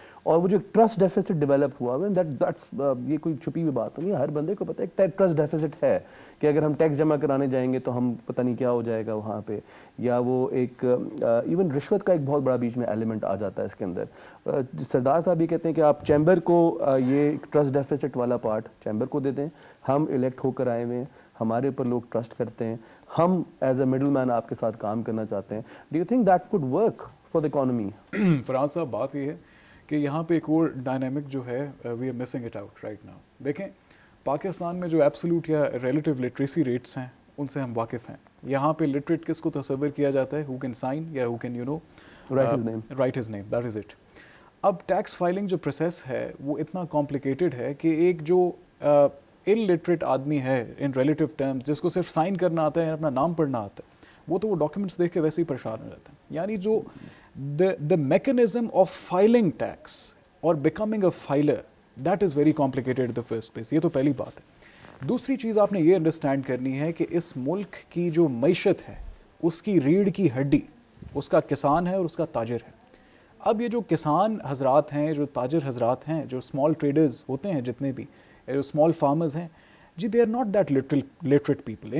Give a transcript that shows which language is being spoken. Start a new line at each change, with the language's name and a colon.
Urdu: اور وہ جو ٹرسٹ ڈیفیسٹ ڈیولپ ہوا ہے, دیٹس یہ کوئی چھپی ہوئی بات نہیں ہے, ہر بندے کو پتہ ہے ایک ٹرسٹ ڈیفیسٹ ہے کہ اگر ہم ٹیکس جمع کرانے جائیں گے تو ہم پتہ نہیں کیا ہو جائے گا وہاں پہ, یا وہ ایک ایون رشوت کا ایک بہت بڑا بیچ میں ایلیمنٹ آ جاتا ہے اس کے اندر. سردار صاحب یہ کہتے ہیں کہ آپ چیمبر کو یہ ٹرسٹ ڈیفیسٹ والا پارٹ چیمبر کو دے دیں, ہم الیکٹ ہو کر آئے ہوئے ہیں, ہمارے اوپر لوگ ٹرسٹ کرتے ہیں, ہم
English: as a middle man
Urdu: آپ کے ساتھ کام کرنا چاہتے ہیں.
English: Do you think that could work for the economy?
Urdu: فراز صاحب, بات یہ ہے کہ یہاں پہ ایک اور ڈائنامک جو ہے,
English: We are missing it out right now.
Urdu: دیکھیں پاکستان میں جو ایبسولوٹ یا ریلیٹیو لٹریسی ریٹس ہیں ان سے ہم واقف ہیں. یہاں پہ لٹریٹ کس کو تصور کیا جاتا ہے,
English: Who can sign یا who can write his name, that is it.
Urdu: اب ٹیکس فائلنگ جو پروسیس ہے وہ اتنا کمپلیکیٹڈ ہے کہ ایک جو ان لٹریٹ آدمی ہے ان ریلیٹیو ٹرمز, جس کو صرف سائن کرنا آتا ہے, اپنا نام پڑھنا آتا ہے, وہ تو وہ ڈاکیومنٹس دیکھ کے ویسے ہی پریشان ہو جاتا ہے. یعنی جو
English: the mechanism of filing tax or becoming a filer, that is very complicated in the first place.
Urdu: یہ تو پہلی بات ہے. دوسری چیز آپ نے یہ انڈرسٹینڈ کرنی ہے کہ اس ملک کی جو معیشت ہے اس کی ریڑھ کی ہڈی اس کا کسان ہے اور اس کا تاجر ہے. اب یہ جو کسان حضرات ہیں, جو تاجر حضرات ہیں, جو اسمال ٹریڈرز ہوتے ہیں جتنے بھی, جو اسمال فارمرز ہیں, جی
English: They are not that literate people.